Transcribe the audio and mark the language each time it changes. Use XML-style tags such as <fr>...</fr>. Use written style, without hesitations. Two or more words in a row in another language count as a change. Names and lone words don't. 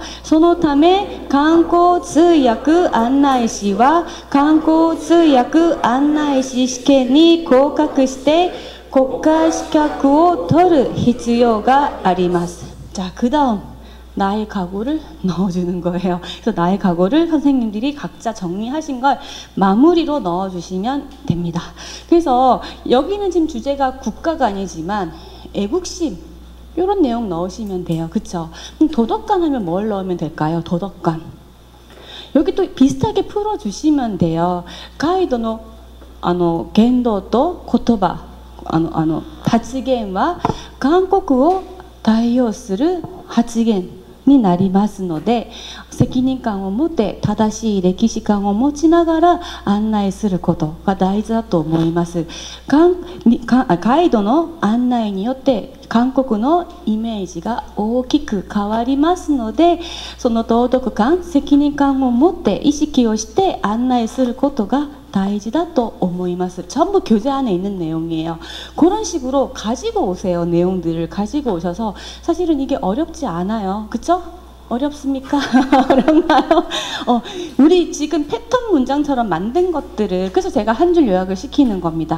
<ja>そのため観光通訳案内士は観光通訳案内士試験に合格して国家資格を取る必要があります.</ja> <ko>자, 그 다음 나의 각오를 넣어주는 거예요. 그래서 나의 각오를 선생님들이 각자 정리하신 걸 마무리로 넣어주시면 됩니다. 그래서 여기는 지금 주제가 국가가 아니지만 애국심 이런 내용 넣으시면 돼요. 그쵸? 그럼 도덕관 하면 뭘 넣으면 될까요? 도덕관. 여기 또 비슷하게 풀어주시면 돼요.</ko> <ja>가이드의 言動と言葉 発言は韓国を代表する発言になりますので、責任感を持って正しい歴史観を持ちながら案内することが大事だと思います。ガイドの案内によって韓国のイメージが大きく変わりますので、その道徳感、責任感を持って意識をして案内することが大事だと思います.</ja> <ko>전부 교재 안에 있는 내용이에요. 그런 식으로 가지고 오세요. 내용들을 가지고 오셔서 사실은 이게 어렵지 않아요. 그쵸? 어렵습니까? 어렵나요? 우리 지금 패턴 문장처럼 만든 것들을 그래서 제가 한 줄 요약을 시키는 겁니다.</ko>